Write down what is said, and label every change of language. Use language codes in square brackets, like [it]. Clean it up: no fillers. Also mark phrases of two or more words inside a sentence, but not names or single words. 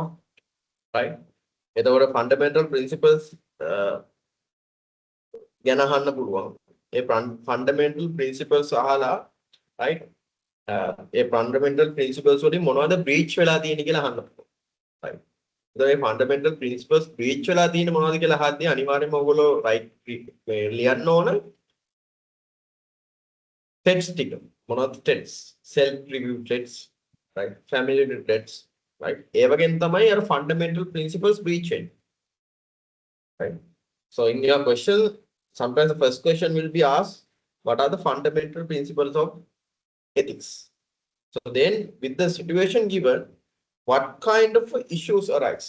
[si] right. එතකොට [en] fundamental principles [si] ගැන අහන්න පුළුවන්. ඒ [en] fundamental principles [si] අහලා right. ඒ [en] fundamental principles [si] වලින් මොනවද breach වෙලා තියෙන්නේ කියලා අහන්න පුළුවන්. right. එතකොට මේ [en] fundamental principles breach [si] වෙලා තියෙන්නේ මොනවද කියලා අහද්දී අනිවාර්යයෙන්ම ඔයගොල්ලෝ right ලියන්න ඕන. [en] threats [si] ටික මොනවද [en] threats self review threats right family threats right? [si] ඒ වගේම තමයි අර [en] fundamental principles [si] breach වෙන්නේ. Right? [en] So in your question, sometimes the first question will be asked, what are the fundamental principles of ethics? So then with the situation given, what kind of issues arise?